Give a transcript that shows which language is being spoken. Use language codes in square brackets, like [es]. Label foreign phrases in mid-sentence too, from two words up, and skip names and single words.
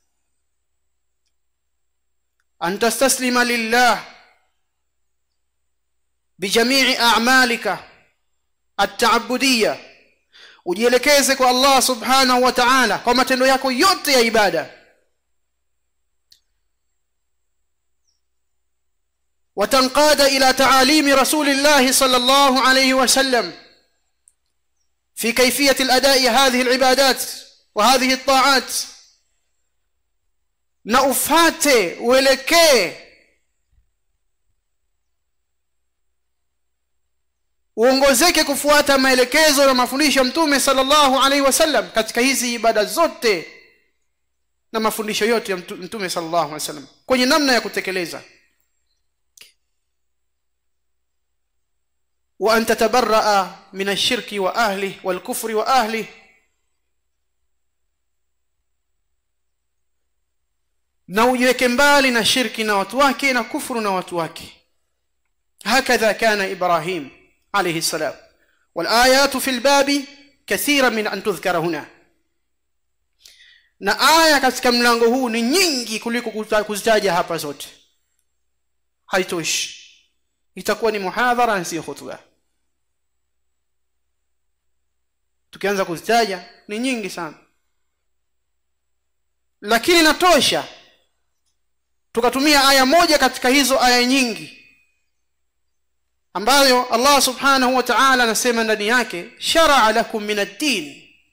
[ar] أن تستسلم لله بجميع أعمالك التعبدية, [sw] ujielekeze kwa Allah [ar] سبحانه وتعالى [sw] kwa matendo yako yote ya ibada. [ar] وتنقاد إلى تعاليم رسول الله صلى الله عليه وسلم في كيفية الأداء هذه العبادات وهذه الطاعات, [sw] na ufate uelekee uongozeke kufuata maelekezo na mafundisho ya Mtume [ar] صلى الله عليه وسلم [sw] katika hizi ibada zote na mafundisho yote ya Mtume [ar] صلى الله عليه وسلم [sw] kwenye namna ya kutekeleza. [ar] وأن تتبرأ من الشرك وأهله والكفر وأهله, [sw] na ujiweke mbali na shirki na watu wake na kufuru na watu wake. [ar] هكذا كان إبراهيم عليه السلام. والآيات في الباب كثيرا من أن تذكر هنا. [sw] na aya katika mlango huu ni nyingi kuliko kuzitaja hapa zote, haitoshi. Itakuwa ni muhadhara na si khutba. Tukianza kuzitaja ni nyingi sana, lakini natosha tukatumia aya moja katika hizo aya nyingi ambayo Allah [ar] سبحانه وتعالى [sw] anasema ndani yake, [ar] شرع لكم من الدين.